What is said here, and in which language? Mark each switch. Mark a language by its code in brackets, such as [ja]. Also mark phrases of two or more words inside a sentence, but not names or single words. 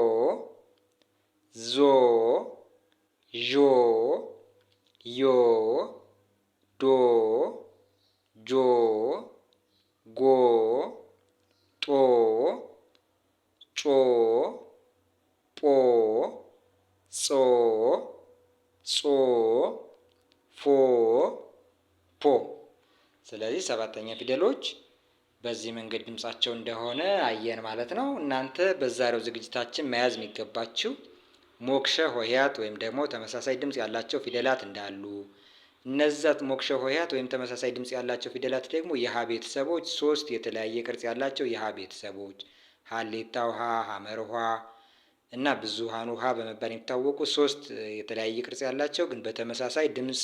[am] ዞ፣ ዦ፣ ዮ፣ ዶ፣ ጆ፣ ጎ፣ ጦ፣ ጮ፣ ጶ፣ ጾ፣ ጾ፣ ፎ፣ ፖ። ስለዚህ ሰባተኛ ፊደሎች በዚህ መንገድ ድምጻቸው እንደሆነ አየን ማለት ነው። እናንተ በዛሬው ዝግጅታችን መያዝ የሚገባችሁ ሞክሸ ሆሄያት ወይም ደግሞ ተመሳሳይ ድምጽ ያላቸው ፊደላት እንዳሉ፣ እነዛ ሞክሸ ሆሄያት ወይም ተመሳሳይ ድምጽ ያላቸው ፊደላት ደግሞ የሀ ቤተሰቦች ሶስት የተለያየ ቅርጽ ያላቸው የሀ ቤተሰቦች ሀሌታ ውሃ፣ ሀመር ውሃ እና ብዙሃን ውሃ በመባል የሚታወቁ ሶስት የተለያየ ቅርጽ ያላቸው ግን በተመሳሳይ ድምጽ